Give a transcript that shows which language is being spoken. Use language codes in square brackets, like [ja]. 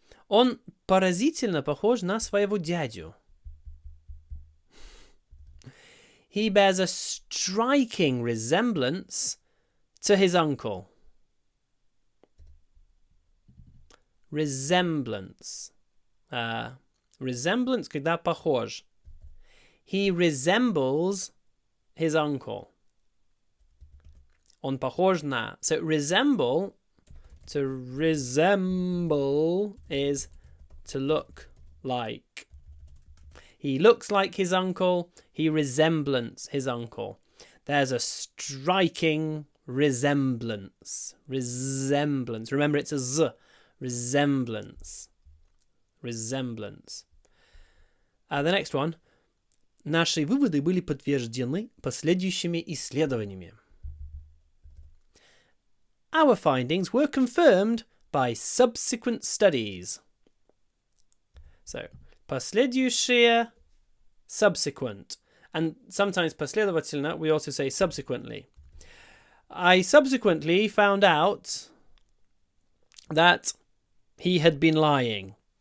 [ru] Он поразительно похож на своего дядю. [en] He bears a striking resemblance to his uncle. Resemblance. Resemblance, [ru] когда похож. [en] He resembles his uncle. [ru] Он похож на. [en] So resemble, to resemble is to look like. He looks like his uncle. He resembles his uncle. There's a striking resemblance. Resemblance. Remember, it's a z. Resemblance. Resemblance. The next one. [ru] Наши выводы были подтверждены последующими исследованиями. [en] Our findings were confirmed by subsequent studies. So, [ru] последующие, [en] subsequent. And sometimes [ru] последовательно, [en] we also say subsequently. I subsequently found out that he had been lying.